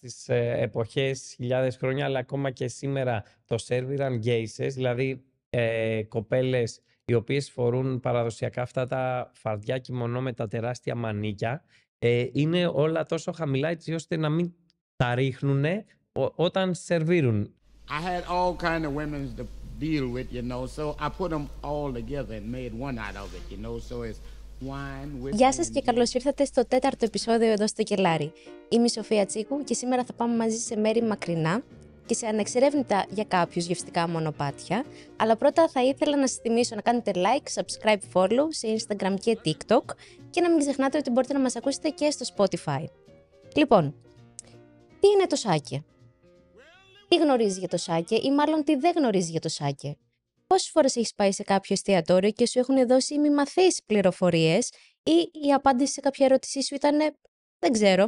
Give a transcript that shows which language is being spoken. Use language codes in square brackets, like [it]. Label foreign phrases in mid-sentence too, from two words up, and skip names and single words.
[el] στις εποχές χιλιάδες χρόνια, αλλά ακόμα και σήμερα το σέρβιραν γκέισες, δηλαδή κοπέλες οι οποίες φορούν παραδοσιακά αυτά τα φαρδιά κιμονό με τα τεράστια μανίκια. Είναι όλα τόσο χαμηλά έτσι ώστε να μην τα ρίχνουνε όταν σερβίρουν. [en] I had all kind of women to deal with, so I put them all together and made one out of it, so it's wine, whiskey. [el] Γεια σας και καλώς ήρθατε στο τέταρτο επεισόδιο εδώ στο Κελάρι. Είμαι η Σοφία Τσίκου και σήμερα θα πάμε μαζί σε μέρη μακρινά και σε ανεξερεύνητα για κάποιους γευστικά μονοπάτια. Αλλά πρώτα θα ήθελα να σας θυμίσω να κάνετε [en] like, subscribe, follow [el] σε Instagram και TikTok και να μην ξεχνάτε ότι μπορείτε να μας ακούσετε και στο Spotify. Λοιπόν, τι είναι το σάκε? Τι γνωρίζεις για το σάκε ή μάλλον τι δεν γνωρίζεις για το σάκε? Πόσες φορές έχεις πάει σε κάποιο εστιατόριο και σου έχουν δώσει μη μαθείς πληροφορίες ή η απάντηση σε κάποια ερώτησή σου ήταν δεν ξέρω?